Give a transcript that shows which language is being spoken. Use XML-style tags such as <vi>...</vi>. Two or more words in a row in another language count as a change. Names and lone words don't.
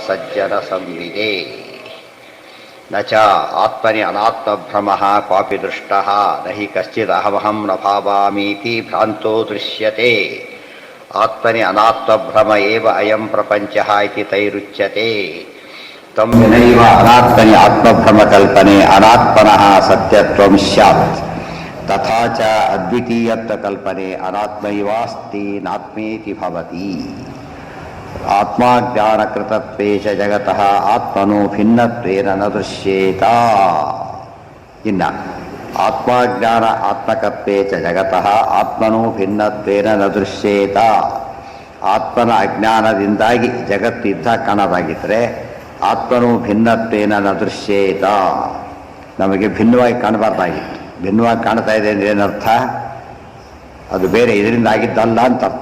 <sa>ಸಜ್ಜನ ಸಂವಿದೆ ನ ಚ ಆತ್ಮನಿ ಅನಾತ್ಮಭ್ರಮಃ ಕ್ವಾಪಿ ದೃಷ್ಟಃ ನ ಹಿ ಕಶ್ಚಿದಹಮಹಂ ನ ಭಾವಾಮೀತಿ ಭ್ರಾಂತೋ ದೃಶ್ಯತೆ ಆತ್ಮನಿ ಅನಾತ್ಮಭ್ರಮ ಏವ ಅಯಂ ಪ್ರಪಂಚಃ ಇತಿ ತೈರುಚ್ಯತೆ ತಂ ವಿನೈವ ಅನಾತ್ಮನಿ ಆತ್ಮಭ್ರಮ ಕಲ್ಪನೆ ಅನಾತ್ಮನಃ ಸತ್ಯತ್ವಂ ಸ್ಯಾತ್ ತಥಾ ಚ ಅದ್ವಿತೀಯತ್ವ ಕಲ್ಪನೆ ಅನಾತ್ಮೈವಾಸ್ತಿ ನಾತ್ಮೇತಿ ಭವತಿ ಆತ್ಮಜ್ಞಾನಕೃತತ್ವೇ ಚ ಜಗತಃ ಆತ್ಮನೋ ಭಿನ್ನತ್ವೇನ ನ ದೃಶ್ಯೇತ. ಇನ್ನ ಆತ್ಮಜ್ಞಾನ ಆತ್ಮಕತ್ವೇ ಚ ಜಗತಃ ಆತ್ಮನೋ ಭಿನ್ನತ್ವೇನ ನ ದೃಶ್ಯೇತ.</sa> <kn>ಆತ್ಮನ ಅಜ್ಞಾನದಿಂದಾಗಿ ಜಗತ್ತಿದ್ದ ಕಾಣದಾಗಿದ್ದರೆ</kn> <sa>ಆತ್ಮನೋ ಭಿನ್ನತ್ವೇನ ನ ದೃಶ್ಯೇತ,</sa> <kn>ನಮಗೆ ಭಿನ್ನವಾಗಿ ಕಾಣಬಾರ್ದಾಗಿತ್ತು. ಭಿನ್ನವಾಗಿ ಕಾಣ್ತಾ ಇದೆ ಅಂದರೆ ಏನರ್ಥ? ಅದು ಬೇರೆ ಇದರಿಂದ ಆಗಿದ್ದಲ್ಲ ಅಂತ ಅರ್ಥ.</kn>